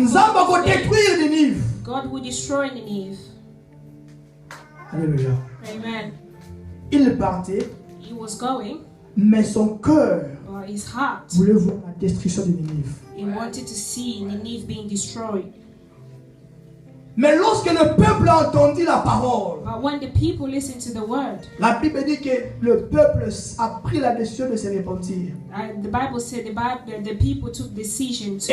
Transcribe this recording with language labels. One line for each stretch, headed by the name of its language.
Lingala: Nzamba ko détruire Ninive.
English: God will destroy Nineveh.
French: Alléluia. Amen. Il partait.
English: He was going.
French: Mais son cœur
English: his heart
French: voulait voir la destruction de Ninive.
English: He wanted to see Nineveh being destroyed.
French: Mais lorsque le peuple a entendu la parole,
English: but when the people listened to the word,
French: la Bible dit que le peuple a pris la décision de se repentir.
English: The Bible said the people took decision to.